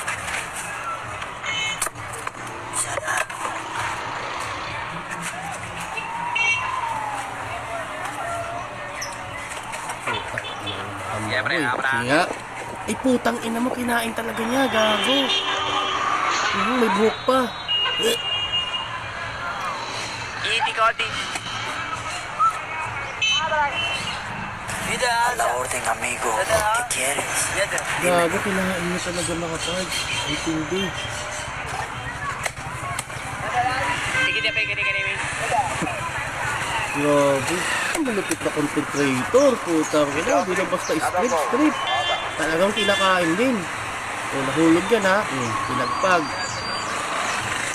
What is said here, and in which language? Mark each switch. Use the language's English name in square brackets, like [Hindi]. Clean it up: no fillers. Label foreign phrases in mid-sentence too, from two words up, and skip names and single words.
[Filipino] Kaya, ay putang ina mo, kinain talaga niya, gago. May buhok pa. [Spanish] La orden, amigo. ¿Qué quieres? [Filipino] Gago, kinain niya talaga mga pards. Ay tindi. Grabe. Ang malupit na [English] content creator. [Filipino] Putang ina, di na basta strip. Talagang kinakain din. Nahulog yan ha.